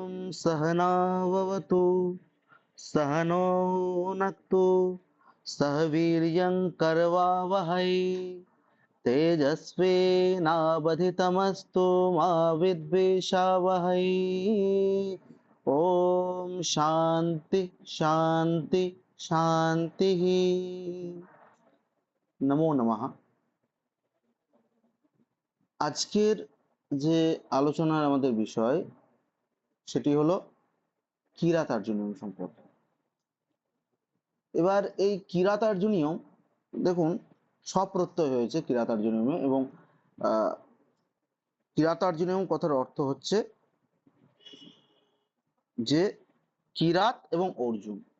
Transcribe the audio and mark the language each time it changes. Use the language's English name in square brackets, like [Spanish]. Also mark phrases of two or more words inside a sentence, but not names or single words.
[Sanskrit] सहनाववतु सहनो भुनक्तु सह वीर्यं करवावहै तेजस्विनावधितमस्तु मा विद्विषावहै। ओम शांति शांति शांति। नमो नमः। [Bangla] আজকের যে আলোচনার আমাদের বিষয় সেটি হলো কিরাতার্জুনীয়ম সম্পর্কে। এবার এই কিরাতার্জুনীয়ম দেখুন স্বপ্রত্যয় হয়েছে কিরাতার্জুনীয়মে, এবং কিরাতার্জুনীয়ম কথার অর্থ হচ্ছে যে কিরাত এবং অর্জুন।